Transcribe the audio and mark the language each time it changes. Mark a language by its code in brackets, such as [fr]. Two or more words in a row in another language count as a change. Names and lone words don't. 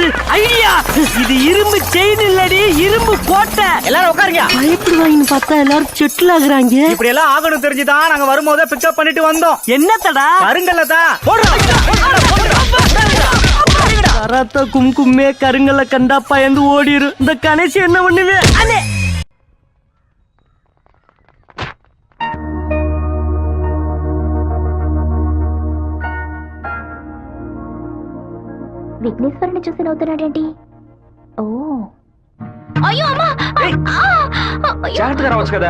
[ta] ஐயா, இது இரும்பு செயின் இல்லடி, இரும்பு கோட்டை. எல்லாரும் உட்காருங்க. பயப்படுவாங்கன்னு பார்த்தா எல்லாரும் செட்டில் ஆகுறாங்க. இப்படி எல்லாம் ஆகணும் தெரிஞ்சுதான் நாங்க வரும்போதே பிக்கப் பண்ணிட்டு வந்தோம். என்னத்தடா? கருங்கல்லதா. கராத்தா கும்கும்மே கருங்கல்ல கண்டா பயந்து ஓடிரு. இந்த கணேசி என்ன பண்ணுவே? [te] విఘ్నేశ్వరుని చూసి నవ్వుతున్నాడేంటి? ఓ అయ్యో అమ్మా, జాగ్రత్తగా రావచ్చు కదా.